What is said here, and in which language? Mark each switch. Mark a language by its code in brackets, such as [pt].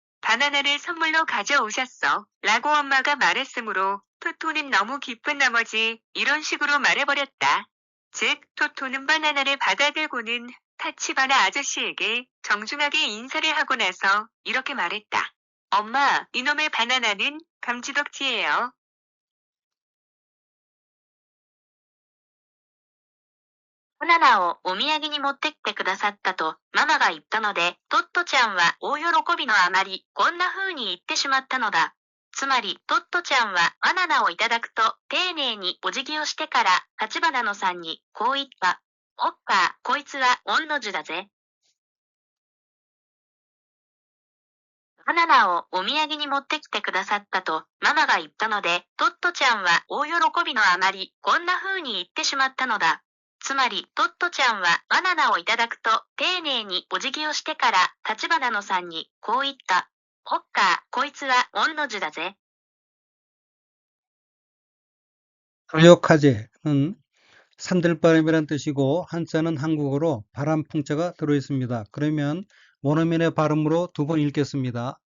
[ko] 바나나를 선물로 가져오셨어. 라고 엄마가 말했으므로 토토는 너무 기쁜 나머지 이런 식으로 말해버렸다. 즉, 토토는 바나나를 받아들고는 타치바나 아저씨에게 정중하게 인사를 하고 나서 이렇게 말했다. 엄마, 이놈의 바나나는 감지덕지예요. [ja] バナナをお土産に持ってきてくださったとママが言ったので、トットちゃんは大喜びのあまりこんな風に言ってしまったのだ。つまり、トットちゃんはバナナをいただくと丁寧にお辞儀をしてから、立花野さんにこう言った。おっか、こいつは御の字だぜ。バナナをお土産に持ってきてくださったとママが言ったので、トットちゃんは大喜びのあまりこんな風に言ってしまったのだ。つまり、トットちゃんはバナナをいただくと丁寧にお辞儀をしてから、立花野さんにこう言った。おっか、こいつは御の字だぜ。 [ko] 소요카제는 산들바람이란 뜻이고 한자는 한국어로 바람풍자가 들어있습니다. 그러면 원어민의 발음으로 두 번 읽겠습니다.